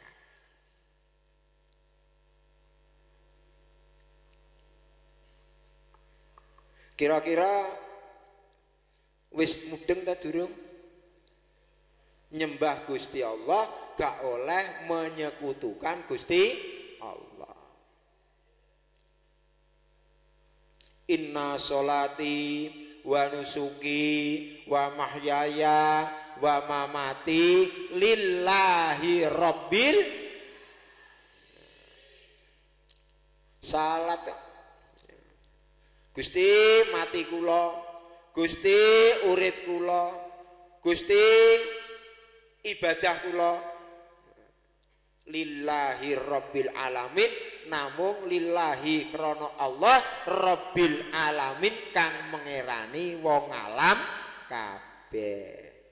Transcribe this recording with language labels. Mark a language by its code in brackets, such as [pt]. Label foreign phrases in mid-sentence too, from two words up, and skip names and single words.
[jv] Kira-kira wis mudeng ta durung? Nyembah Gusti Allah gak oleh menyekutukan Gusti Allah. [ar] إن صلاتي ونسكي ومحياي ومماتي لله رب الصلاة. [jv] Gusti mati kula, Gusti urip kula, Gusti ibadah kula [ar] لله رب العالمين, [jv] namung lillahi krana Allah [ar] رب العالمين [jv] kang mengerani wong alam kabeh.